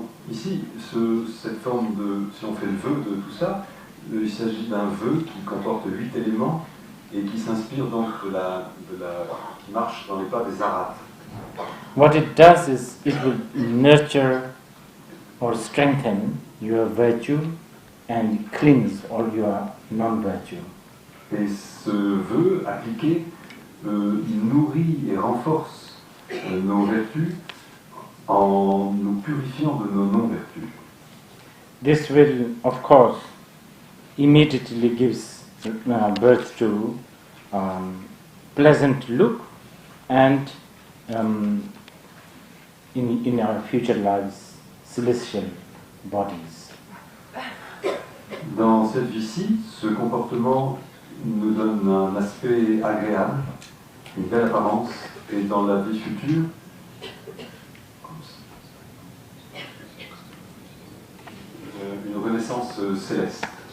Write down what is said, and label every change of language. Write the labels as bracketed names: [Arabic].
[French] Ici, cette forme de, si on fait le vœu de tout ça, il s'agit d'un vœu qui comporte 8 éléments et qui s'inspire donc qui marche dans les pas des Arhats. [English] What it does is it will nurture or strengthen your virtue and cleanse all your non-virtue. [French] Et ce vœu appliqué nourrit et renforce nos vertus en nous purifiant de nos non-vertus. [English] This will, of course, immediately gives birth to pleasant look and in our future lives, celestial bodies. [French] Dans cette vie-ci, ce comportement nous donne un aspect agréable, une belle apparence, et dans la vie future, une renaissance céleste.